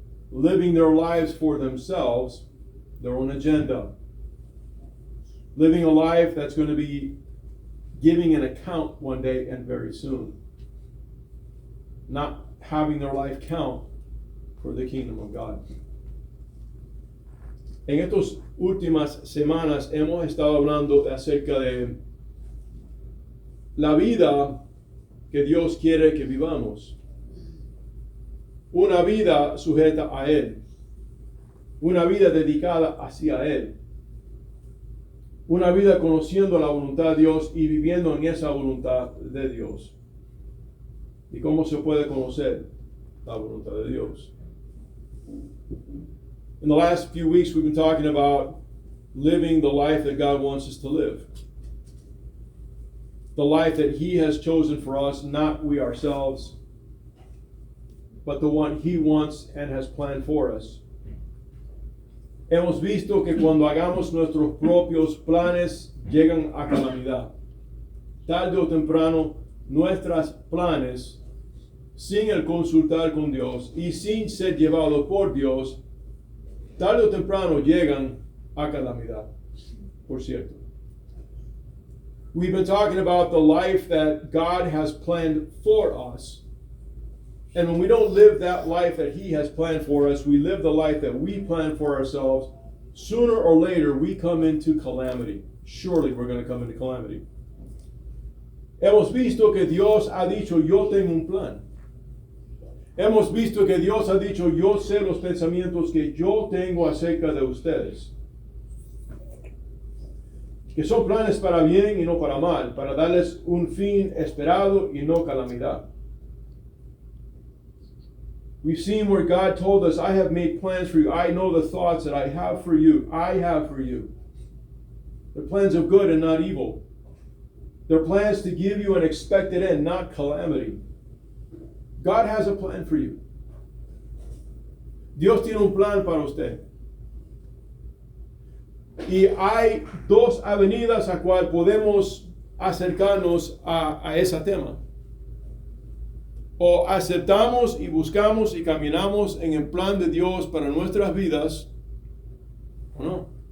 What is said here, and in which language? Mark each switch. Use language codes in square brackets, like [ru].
[en] Living their lives for themselves, their own agenda. Living a life that's going to be giving an account one day and very soon. Not having their life count for the kingdom of God. [es] En estas últimas semanas hemos estado hablando acerca de la vida que Dios quiere que vivamos. Una vida sujeta a Él. Una vida dedicada hacia Él. Una vida conociendo la voluntad de Dios y viviendo en esa voluntad de Dios. ¿Y cómo se puede conocer la voluntad de Dios? [en] In the last few weeks, we've been talking about living the life that God wants us to live. The life that He has chosen for us, not we ourselves, but the one He wants and has planned for us. [es] Hemos visto que cuando hagamos nuestros propios planes, llegan a calamidad. Tarde o temprano, nuestros planes, sin el consultar con Dios y sin ser llevados por Dios, tarde o temprano llegan a calamidad, por cierto. [en] We've been talking about the life that God has planned for us. And when we don't live that life that He has planned for us, we live the life that we plan for ourselves, sooner or later we come into calamity. Surely we're going to come into calamity. [es] Hemos visto que Dios ha dicho, yo tengo un plan. Hemos visto que Dios ha dicho, yo sé los pensamientos que yo tengo acerca de ustedes. Que son planes para bien y no para mal, para darles un fin esperado y no calamidad. [en] We've seen where God told us, I have made plans for you. I know the thoughts that I have for you. I have for you. They're plans of good and not evil. They're plans to give you an expected end, not calamity. God has a plan for you. [es] Dios tiene un plan para usted. Y hay dos avenidas a cual podemos acercarnos a ese tema. O aceptamos y buscamos y caminamos en el plan de Dios para nuestras vidas, o no.